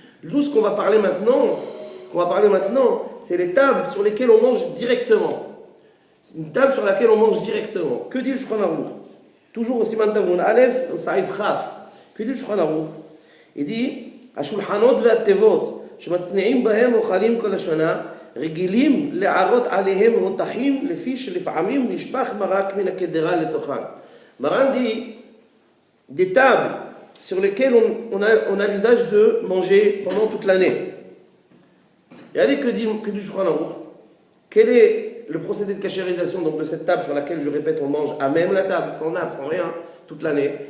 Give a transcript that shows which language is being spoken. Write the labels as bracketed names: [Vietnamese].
[French] Nous, ce qu'on va parler maintenant, c'est les tables sur lesquelles on mange directement. C'est une table sur laquelle on mange directement. Que dit le Shulchan Aruch? Toujours au Siman Tavun Aleph, au Saïf Chaf. Que dit le Shulchan Aruch? [Hebrew] Il dit השולחנות והתיבות שמצניעים בהם אוכלים כל השנה רגילים לערות עליהם רותחים לפי שלפעמים נשפך מרק מן הקדרה לתוכן. [French] Maran dit des tables sur lesquelles on a l'usage de manger pendant toute l'année. Regardez que dit du Shulchan Aruch. Quel est le procédé de cachérisation donc, de cette table sur laquelle, je répète, on mange à même la table, sans nappe, sans rien, toute l'année?